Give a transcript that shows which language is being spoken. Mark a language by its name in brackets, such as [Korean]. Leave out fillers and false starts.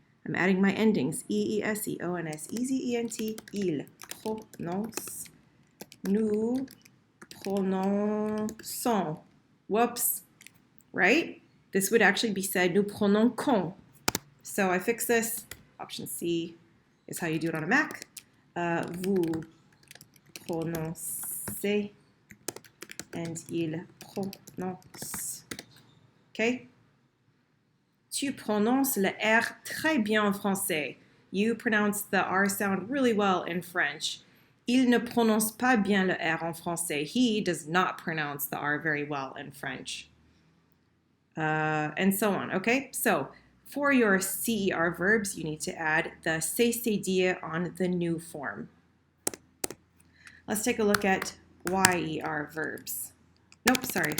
[English] I'm adding my endings. EES, EONS, EZENT, [French] il prononce, nous prononçons. [English] Whoops, right? This would actually be said, [French] nous prononçons. [English] So I fix this. Option C is how you do it on a Mac. [French] Vous prononcez, and il prononce. Okay? Tu prononces le R très bien en français. [English] You pronounce the R sound really well in French. [French] Il ne prononce pas bien le R en français. [English] He does not pronounce the R very well in French. And so on, okay? So for your CER verbs, you need to add the c'est-dire on the new form. Let's take a look at YER verbs. Nope, sorry.